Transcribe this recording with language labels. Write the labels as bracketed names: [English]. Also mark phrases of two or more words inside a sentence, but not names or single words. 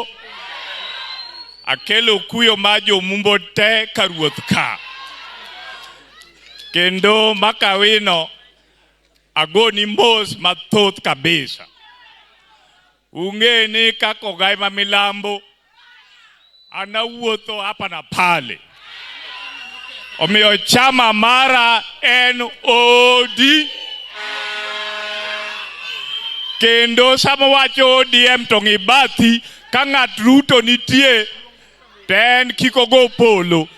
[Luo (Kenya and Tanzania)] Akelo kuyo ma jo Mumbo te ka ruoth ka. Kendo makawino agoni mos mathoth kabisa. Ung'e ni kaka ogai ma milambo anawuotho [Swahili] hapa na pale. [Luo (Kenya and Tanzania)] Omiyo chama mara en ODM. Kendo sama wacho ODM to ng'ibathi ka ng'at Ruto nitie ten kiko go polo.